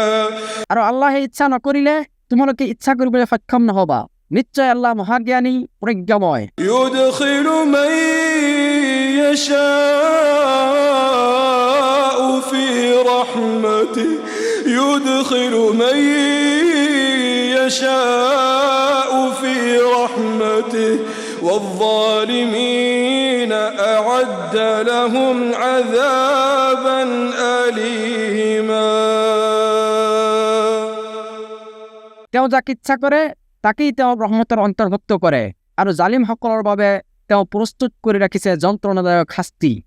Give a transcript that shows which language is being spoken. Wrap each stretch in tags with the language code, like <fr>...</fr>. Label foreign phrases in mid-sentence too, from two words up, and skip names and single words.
<as>আৰু আল্লাহে ইচ্ছা নকৰিলে তোমালোকে ইচ্ছা কৰিবলৈ সক্ষম নহবা নিশ্চয় আল্লাহ মহাজ্ঞানী প্ৰজ্ঞাময়</as> <ar>يدخل من يشاء في رحمته يدخل من يشاء في رحمته والظالمين أعد لهم عذابا أليما</ar> <as>তেওঁ যাক ইচ্ছা কৰে তাকেই তেওঁ ৰহমতৰ অন্তৰ্ভুক্ত কৰে আৰু জালিমসকলৰ বাবে তেওঁ প্ৰস্তুত কৰি ৰাখিছে যন্ত্ৰণাদায়ক শাস্তি</as>